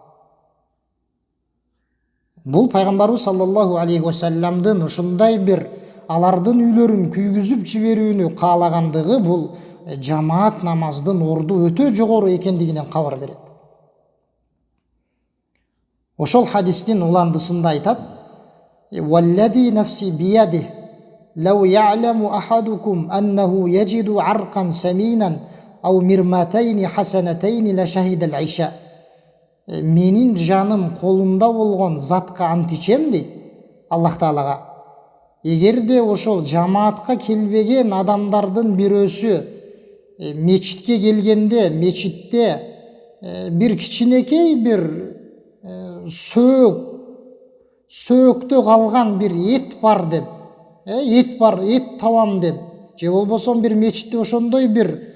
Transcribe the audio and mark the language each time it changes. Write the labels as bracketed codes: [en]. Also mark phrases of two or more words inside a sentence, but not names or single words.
[ky] Бул пайгамбарыбыз [ar] صلى الله عليه وسلم [ky] ушундай бир алардын үйлөрүн күйгүзүп жиберүүнү каалагандыгы бул жамаат намаздын орду өтө жогору экендигинен кабар берет. Ошол хадистин уландысында айтат: [ar] "والذي نفسي بيده لو يعلم أحدكم أنه يجد عرقا سمينا أو مرماتين حسنتين لشهد العشاء." [ky] Менин жаным колунда болгон затка ант ичем дейт Аллах Таалага. Эгерде ошол жамаатка келбеген адамдардын бирөөсү мечитке келгенде, мечитте бир кичинекей бир сөөктө калган бир эт бар деп, эт табам деп, же болбосо бир мечитте ошондой бир